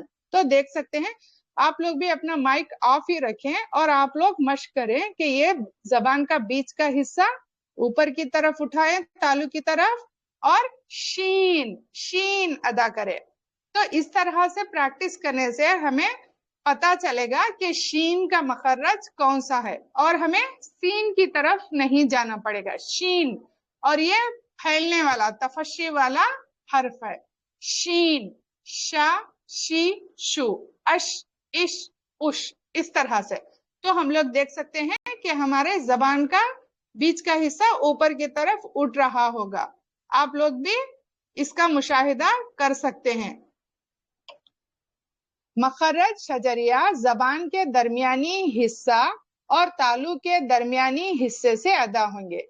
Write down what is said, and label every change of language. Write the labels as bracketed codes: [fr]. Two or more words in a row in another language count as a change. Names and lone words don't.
[ur] تو دیکھ سکتے ہیں، آپ لوگ بھی اپنا مائک آف ہی رکھیں اور آپ لوگ مشق کریں کہ یہ زبان کا بیچ کا حصہ اوپر کی طرف اٹھائیں تالو کی طرف، اور شین شین ادا کرے. تو اس طرح سے پریکٹس کرنے سے ہمیں پتا چلے گا کہ شین کا مخرج کون سا ہے، اور ہمیں سین کی طرف نہیں جانا پڑے گا. شین، اور یہ پھیلنے والا تفشی والا حرف ہے. شین، شا، شی، شو، اش، اش، اش، اس طرح سے. تو ہم لوگ دیکھ سکتے ہیں کہ ہمارے زبان کا بیچ کا حصہ اوپر کی طرف اٹھ رہا ہوگا. آپ لوگ بھی اس کا مشاہدہ کر سکتے ہیں. مخرج شجریہ زبان کے درمیانی حصہ اور تالو کے درمیانی حصے سے ادا ہوں گے.